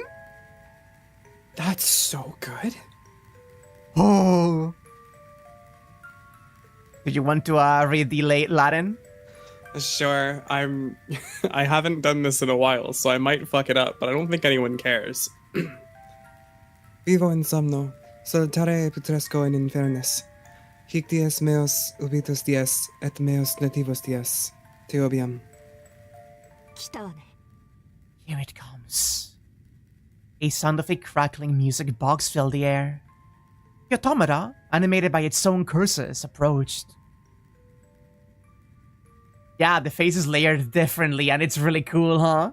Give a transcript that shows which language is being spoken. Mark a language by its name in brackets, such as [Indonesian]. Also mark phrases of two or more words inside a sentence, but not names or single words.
[English] That's so good. Oh. Do you want to read the late Latin? Sure, I haven't done this in a while, so I might fuck it up, but I don't think anyone cares. [Latin] Vivo in somno, solitare putresco in infernis. Hic dies meos ubitus dies, et meos nativos dies. Te obiam. [Japanese] 来たわね。 [English] Here it comes. A sound of a crackling music box filled the air. The automata, animated by its own curses, approached. Yeah, the face is layered differently and it's really cool, huh?